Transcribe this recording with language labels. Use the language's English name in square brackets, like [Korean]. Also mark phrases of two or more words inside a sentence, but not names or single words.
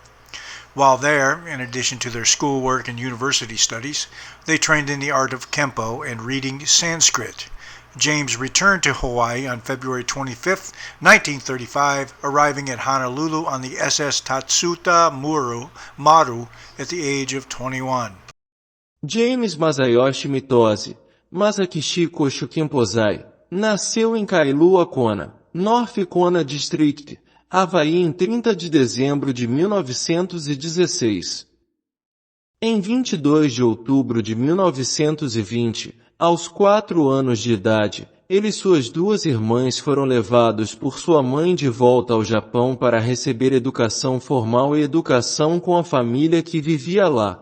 [English] While there, in addition to their schoolwork and university studies, they trained in the art of Kempo and reading Sanskrit. James returned to Hawaii on February 25, 1935, arriving at Honolulu on the SS Tatsuta Maru at the age of 21. [Portuguese] James Masayoshi Mitosi, Masakishi Koshu Kemposai, nasceu em Kailua Kona, North Kona District, Havaí em 30 de dezembro de 1916. Em 22 de outubro de 1920, aos 4 anos de idade, ele e suas 2 irmãs foram levados por sua mãe de volta ao Japão para receber educação formal e educação com a família que vivia lá.